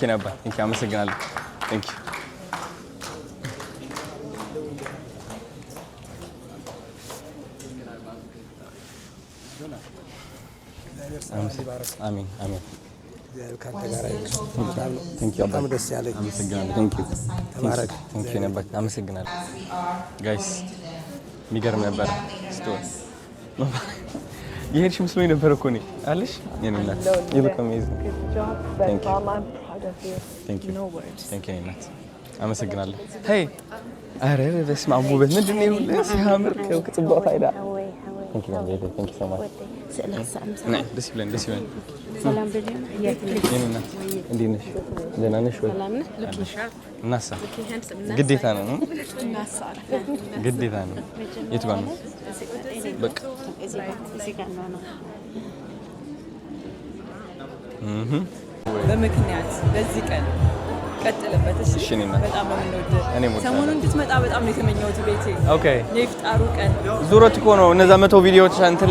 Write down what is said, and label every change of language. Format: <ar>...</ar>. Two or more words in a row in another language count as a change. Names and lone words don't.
<am>ቴንኪ አመሰግናለሁ። ቴንኪ አሜን አሜን። አመሰግናለሁ ጋይስ። የሚገርም ነበር። የሄድሽ መስሎኝ ነበር እኮ እኔ አለሽ የኔ እናት።</am> <en>You look amazing. Thank you</en> <am>እናት። አመሰግናለሁ። ሄይ አረ በስመ አብ ውበት ምንድን ነው ይሁን ሲያምር ከጽባው ፋይዳ</am> <en>Thank you so much.</en> <am>ደስ ይበለን። ሰላም ብለን የኔና እንዴት ነሽ? ደህና ነሽ ወይ? እናሳ ግዴታ ነው ግዴታ ነው። የት ጋር ነው? በቃ እዚህ ጋር ነው። በምክንያት በዚህ ቀን ቀጥልበት። እሺ በጣም ነው የምንወደው። ሰሞኑን እንድትመጣ በጣም ነው የተመኘሁት ቤቴ። ኦኬ የፍጣሩ ቀን ዙረት እኮ ነው እነዛ 100 ቪዲዮዎች እንትን</am>